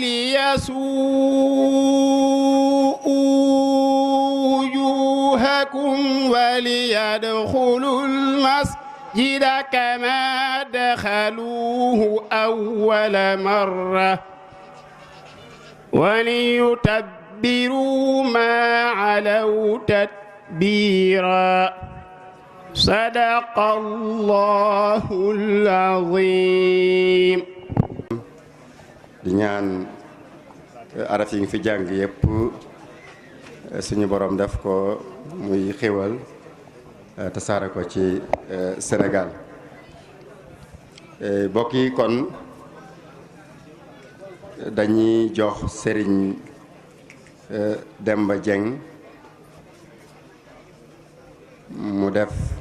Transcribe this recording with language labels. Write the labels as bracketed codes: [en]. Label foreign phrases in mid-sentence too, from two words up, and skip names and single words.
[ar] ليسوءوا وجوهكم وليدخلوا المسجد كما دخلوه أول مرة وليتبروا ما علوا تتبيرا صدق الله العظيم. [wo] di ñaan araf yi nga fi jàng yépp suñu borom def ko muy xéwal tasaare ko ci Sénégal. Mbokk yi kon dañuy jox Serigne Demba Dieng mu def